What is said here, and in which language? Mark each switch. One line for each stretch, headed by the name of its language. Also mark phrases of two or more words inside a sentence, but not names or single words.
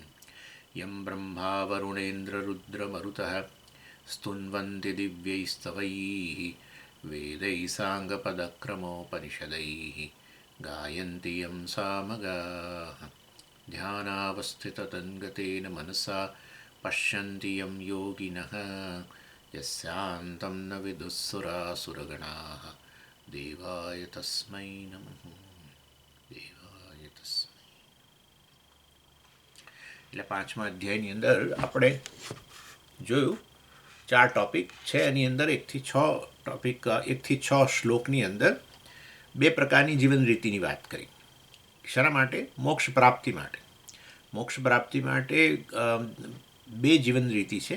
Sanskrit: यं ब्रह्मा वरुणेन्द्ररुद्रमरुतः स्तुन्वन्ति दिव्यैस्तवैः वेदैः साङ्गपदक्रमोपनिषदैः गायन्ति यं सामगाः ध्यानावस्थिततन्गतेन मनसा पश्यन्ति यं योगिनः यस्यान्तं न विदुःसुरासुरगणाः देवाय तस्मै नमः देवाय तस्मै.
Gujarati: એટલે પાંચમા અધ્યાયની અંદર આપણે જોયું 4 ટોપિક છે. એની અંદર 1 થી 6 શ્લોકની અંદર 2 પ્રકારની જીવન રીતિની વાત કરી. શા માટે? મોક્ષ પ્રાપ્તિ માટે. મોક્ષ પ્રાપ્તિ માટે 2 જીવન રીતિ છે.